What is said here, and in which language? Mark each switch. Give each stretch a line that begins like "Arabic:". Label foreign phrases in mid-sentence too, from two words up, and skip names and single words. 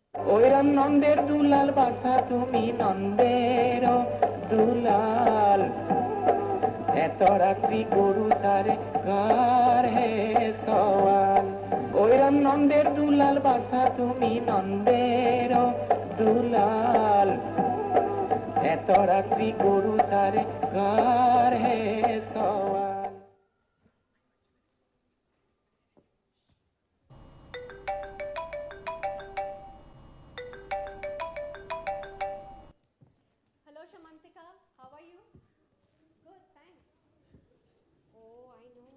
Bangla: ওইরাম নন্দের দুলাল বাছা তুমি নন্দের দুলাল এত রাত্রি গরু তারে কার হে সওয়াল ওইরাম নন্দের দুলাল বাছা তুমি নন্দের দুলাল এত রাত্রি গরু তারে কার হে সওয়াল
English: Hello, Shamantika. How are you? Good, thanks. Oh, I know.